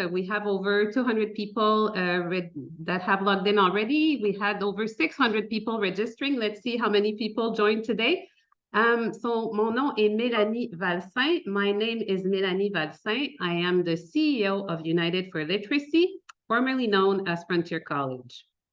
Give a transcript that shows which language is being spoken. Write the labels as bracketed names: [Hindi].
[English] We have over 200 people that have logged in already. We had over 600 people registering. Let's see how many people joined today. [French] So mon nom est Mélanie Valsin. [English] My name is Mélanie Valsin. I am the CEO of United for Literacy, formerly known as Frontier College.